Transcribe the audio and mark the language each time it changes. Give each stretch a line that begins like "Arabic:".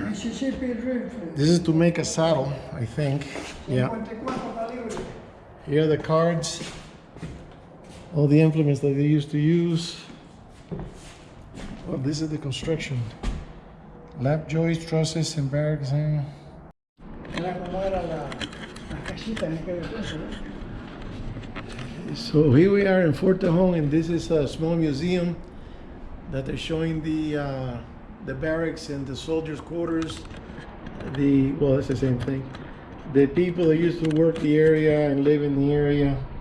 English: Mississippi rifle. This is to make a saddle, I think. Yeah. 54 caliber. Here are the cards. All the implements that they used to use. Well, this is the construction. Lap joists, trusses, and barracks.
Spanish: Era como era la casita en aquel entonces.
English: So here we are in Fort Tejon, and this is a small museum that they're showing the barracks and the soldiers' quarters. Well, it's the same thing. The people that used to work the area and live in the area.